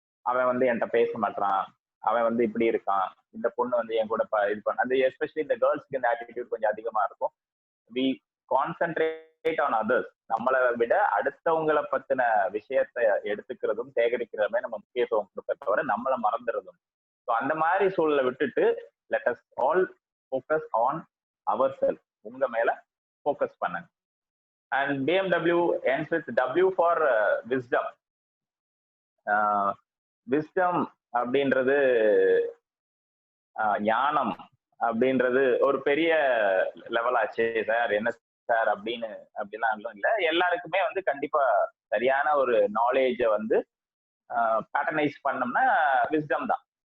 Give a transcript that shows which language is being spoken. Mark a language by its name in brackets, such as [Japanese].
[Tamil] அவன் வந்து என்கிட்ட பேச மாட்டான், அவன் வந்து இப்படி இருக்கான், இந்த பொண்ணு வந்து என் கூட இது பண்ண, அது எஸ்பெஷலி இந்த கேர்ள்ஸ்க்கு இந்த ஆட்டிடியூட் கொஞ்சம் அதிகமா இருக்கும். [English] We concentrate on others. [Tamil] நம்மளை விட அடுத்தவங்களை பத்தின விஷயத்தை எடுத்துக்கிறதும் சேகரிக்கிறதுமே நம்ம முக்கியத்துவம் கொடுக்க தவிர நம்மளை மறந்துடுறதும். ஸோ அந்த மாதிரி சூழலை விட்டுட்டு [English] let us all focus on ourselves. [Tamil] உங்க மேல focus பண்ணுங்க. [English] And BMW ends with W for wisdom. [Tamil] wisdom அப்படின்றது ஞானம் அப்படின்றது ஒரு பெரிய லெவல் ஆச்சு சார், என்ன சார் அப்படிலாம் இல்லை. எல்லாருக்குமே வந்து கண்டிப்பா சரியான ஒரு நாலேஜை வந்து பேட்டர்னைஸ் பண்ணோம்னா விஸ்டம் தான்.